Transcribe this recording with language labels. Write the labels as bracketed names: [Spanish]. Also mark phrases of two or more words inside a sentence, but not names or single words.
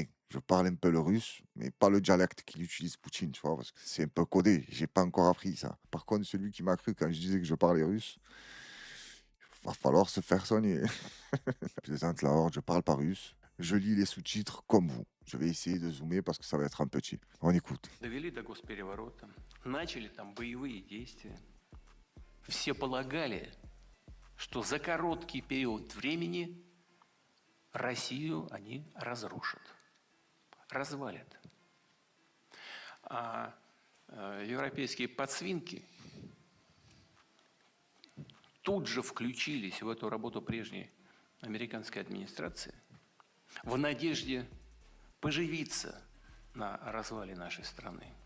[French] Je parle un peu le russe, mais pas le dialecte qu'il utilise Poutine, tu vois, parce que c'est un peu codé. J'ai pas encore appris ça. Par contre, celui qui m'a cru quand je disais que je parlais russe, va falloir se faire soigner. Je plaisante la horde, je parle pas russe. Je lis les sous-titres comme vous. Je vais essayer de zoomer parce que ça va être un petit. On écoute. [Russian] Довели до госпереворота, начали там боевые действия. Все полагали, что за короткий период времени Россию они разрушат, развалят. А европейские подсвинки тут же включились в эту работу прежней американской администрации в надежде поживиться на развале нашей страны.